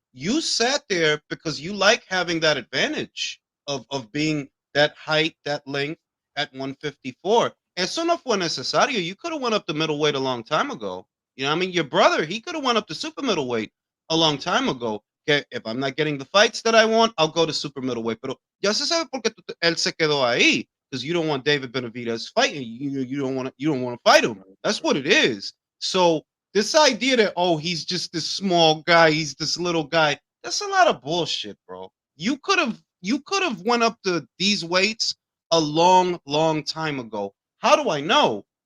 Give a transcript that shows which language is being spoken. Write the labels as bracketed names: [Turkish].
[English] You sat there because you like having that advantage of being that height, that length at 154. [Spanish] Eso no fue necesario. [English] You could have went up to middleweight a long time ago. You know what I mean? Your brother, he could have went up to super middleweight a long time ago. Okay, if I'm not getting the fights that I want, I'll go to super middleweight. [Spanish] Pero ya se sabe por qué él se quedó ahí, [English] because you don't want David Benavidez fighting. You don't want to fight him. That's what it is. So this idea that, oh, he's just this small guy, he's this little guy, that's a lot of bullshit, bro. You could have went up to these weights a long, long time ago. How do I know?